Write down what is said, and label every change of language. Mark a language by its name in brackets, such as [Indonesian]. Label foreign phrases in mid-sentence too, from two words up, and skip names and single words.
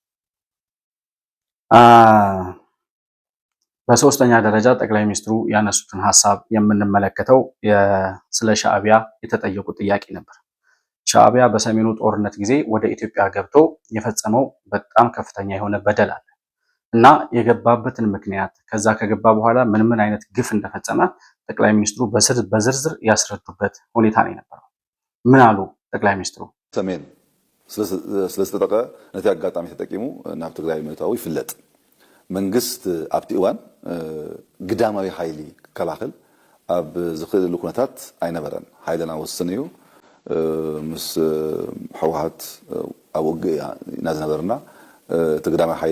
[Amharic] በሶስተኛ ደረጃ ጠቅላይ ሚኒስትሩ ያነሱትን ሐሳብ የምንመለከተው ስለ ሻዕቢያ የተጠየቁ ጥያቄ ነበር። ሻዕቢያ በሰሜኑ ጦርነት ጊዜ ወደ ኢትዮጵያ ገብቶ የፈጸመው በጣም ከፍተኛ የሆነ በደል አለ እና የገባበትን ምክንያት ከዛ ከገባ በኋላ ምን አይነት ግፍ እንደፈጸመ ጠቅላይ ሚኒስትሩ በዝርዝር ያስረዱበት ሁኔታ ነው የነበረው። ምን አሉ ጠቅላይ ሚኒስትሩ? [Tigrinya] ሰሜን ስለስተጠቀ ነቲ አጋጣሚ ተጠቂሙ ናብ ትግራይ ምእታው ይፍለጥ መንግስት ኣብቲ እዋን ግዳማዊ ኃይሊ ከላኸል ኣብ ዝኽእል ኩነታት ኣይነበረን ኃይልና ወስን እዩ ምስ ህወሓት ኣብ ውግእ ኢና ዝነበርና ትግራማዊ ኃይል